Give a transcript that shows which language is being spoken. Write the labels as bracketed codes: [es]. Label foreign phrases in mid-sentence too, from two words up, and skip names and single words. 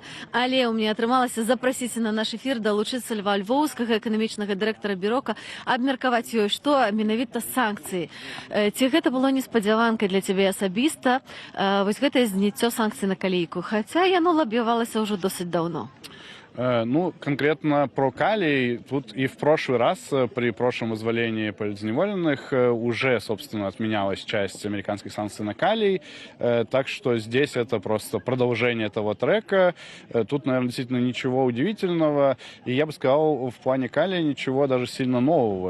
[be] Але ў мяне атрымалася запрасіць на наш эфір далучыцца Льва Львоўскага, эканамічнага дырэктара бюрока, абмеркаваць ёй, што менавіта санкцыі. Ці гэта было неспадзяванкай для цябе асабіста, вось гэтае зняццё санкцый на калійку, хаця яно лаб'явалася ўжо досыць даўно? [ru] Ну, конкретно про калий, тут и в прошлый раз, при прошлом вызволении политзневоленных, уже, собственно, отменялась часть американских санкций на калий, так что здесь это просто продолжение этого трека. Тут, наверное, действительно ничего удивительного, и я бы сказал, в плане калия ничего даже сильно нового.